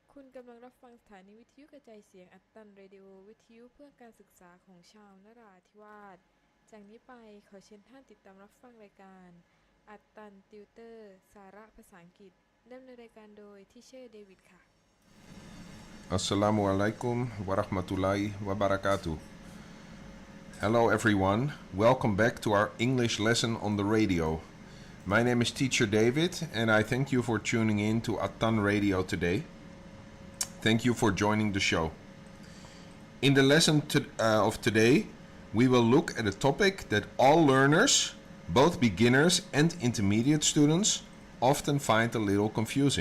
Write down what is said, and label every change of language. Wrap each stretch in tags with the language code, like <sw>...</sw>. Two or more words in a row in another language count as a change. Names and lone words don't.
<th>คุณกำลังรับฟังสถานีวิทยุกระจายเสียงอัตตันเรดิโอวิทยุเพื่อการศึกษาของชาวนราธิวาสจากนี้ไปขอเชิญท่านติดตามรับฟังรายการอัตตันติวเตอร์สาระภาษาอังกฤษดำเนินรายการโดยที่เชอร์เดวิดค่ะ</th> <ar>السلام عليكم ورحمة الله وبركاته.</ar> <en>Hello everyone, welcome back to our English lesson on the radio. My name is Teacher David and I thank you for tuning in to Attan Radio today. Thank you for joining the show. In the lesson of today, we will look at a topic that all learners, both beginners and intermediate students, often find a little confusing.</en>